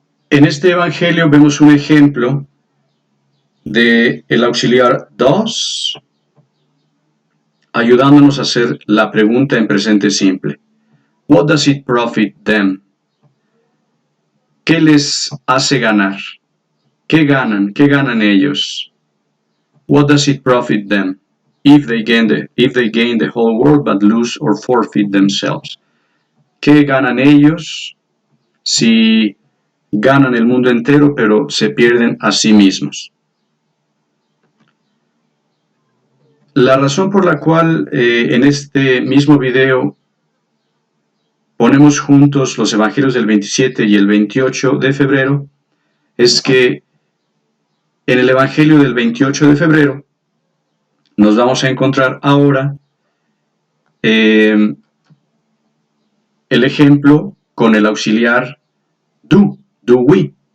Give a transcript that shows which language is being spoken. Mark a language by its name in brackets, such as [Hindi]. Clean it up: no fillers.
[Spanish] En este Evangelio vemos un ejemplo de el auxiliar does, ayudándonos a hacer la pregunta en presente simple. [English] What does it profit them? [Spanish] ¿Qué les hace ganar? ¿Qué ganan? ¿Qué ganan ellos? [English] What does it profit them if they gain the whole world but lose or forfeit themselves? [Spanish] ¿Qué ganan ellos si ganan el mundo entero pero se pierden a sí mismos? La razón por la cual en este mismo video ponemos juntos los evangelios del 27 y el 28 de febrero es que en el evangelio del 28 de febrero nos vamos a encontrar ahora el ejemplo con el auxiliar do we.